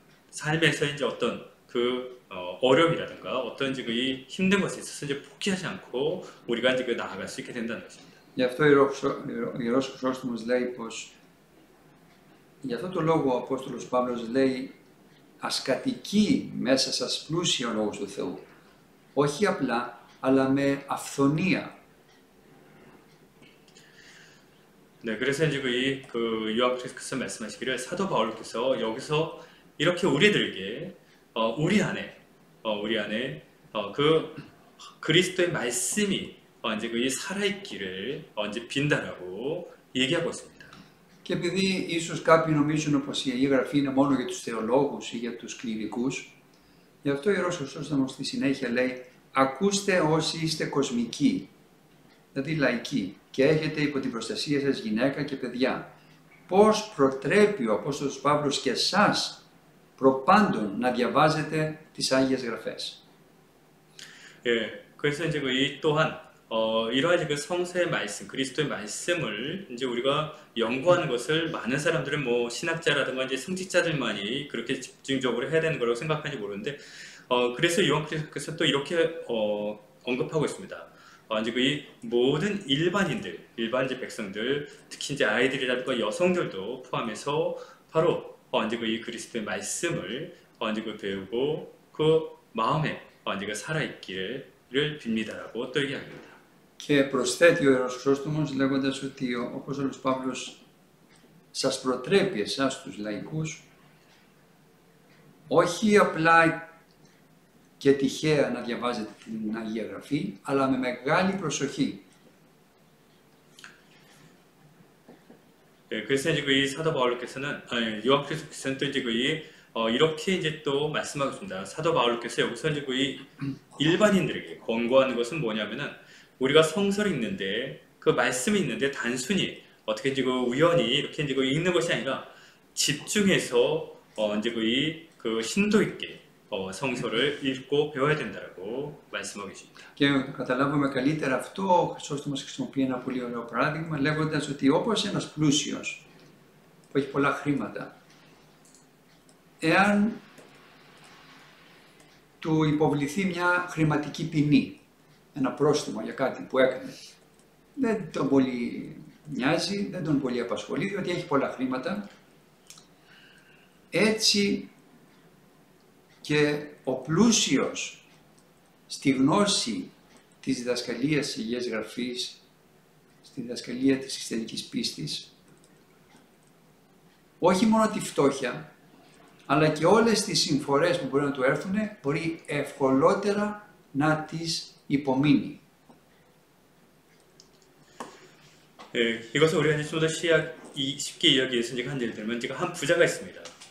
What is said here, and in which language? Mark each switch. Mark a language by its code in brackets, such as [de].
[ko] 삶에서 이제 어떤 어려움이라든가 어떤 이제 이 힘든 것에 있어서 이제 포기하지 않고 우리가 이제 나아갈 수 있게 된다는 것입니다. [el] Γι' αυτό ο Ιερός Χρυσόστομος λέει πως γι' αυτό το λόγο ο Απόστολος Παύλος λέει ας κατοικεί μέσα σας πλούσιο ο Λόγος του Θεού. Όχι απλά, αλλά με αυθονία. [ko] 네, 그래서 이제 그 요한 그리스도께서 말씀하시기를 사도 바울께서 여기서 이렇게 우리들에게 우리 안에 그 그리스도의 말씀이 이제 이 살아있기를 이제 빈다라고 얘기하고 있습니다. [el] Και επειδή ίσως κάποιοι νομίζουν πως η Αγία Γραφή είναι μόνο για τους θεολόγους ή για τους κληρικούς, γι' αυτό ο Ιερός Χρυσόστομος στη συνέχεια λέει ακούστε όσοι είστε κοσμικοί, δηλαδή λαϊκοί, και έχετε υπό την προστασία σας γυναίκα και παιδιά. Πώς προτρέπει ο Απόστολος Παύλος και εσάς προπάντων να διαβάζετε τις Άγιες Γραφές. [ko] 그래서 이제 이 또한 이러한 그 성서의 말씀, 그리스도의 말씀을 이제 우리가 연구하는 것을 많은 사람들은 뭐 신학자라든가 이제 성직자들만이 그렇게 집중적으로 해야 되는 거라고 생각하는지 모르는데, 그래서 요한께서 또 이렇게 언급하고 있습니다. 이제 이 모든 일반인들, 일반적 백성들, 특히 이제 아이들이라든가 여성들도 포함해서 바로 이제 이 그리스도의 말씀을 이제 배우고 그 마음에 이제 살아있기를 빕니다라고 또 얘기합니다. [el] Και προσθέτει ο Ιερός Χρήστομος λέγοντας ότι ο Απόστολος Παύλος σας προτρέπει εσάς τους λαϊκούς όχι απλά και τυχαία να διαβάζετε την Αγία Γραφή, αλλά με μεγάλη προσοχή. [ko] 그래서 이제 이 사도 바울께서는 요한께서는 또 이제 이렇게 이제 또 말씀하고 있습니다. 사도 바울께서 여기서 이제 이 일반인들에게 권고하는 것은 뭐냐면은 우리가 성서를 읽는데 그 말씀이 있는데 단순히 어떻게 이제 우연히 이렇게 이제 읽는 것이 아니라 집중해서 이제 그 심도 있게 성서를 읽고 배워야 된다라고 말씀하고 계십니다. [el] Και να καταλάβουμε καλύτερα αυτό, ο Χρυσόστομος χρησιμοποιεί ένα πολύ ωραίο παράδειγμα λέγοντας ότι όπως ένας πλούσιος που έχει πολλά χρήματα, εάν του υποβληθεί μια χρηματική ποινή, ένα πρόστιμο για κάτι που έκανε, δεν τον πολύ νοιάζει, δεν τον πολύ απασχολεί, διότι έχει πολλά χρήματα. Έτσι και ο πλούσιος στη γνώση της διδασκαλίας της Αγίας Γραφής, στη διδασκαλία της χριστιανικής πίστης, όχι μόνο τη φτώχεια, αλλά και όλες τις συμφορές που μπορεί να του έρθουν, μπορεί ευκολότερα να τις υπομείνει. [ko] 이것을 우리가 이제 좀 더 쉽게 이야기해서 이제 한 예를 들면 제가 한 부자가 있습니다.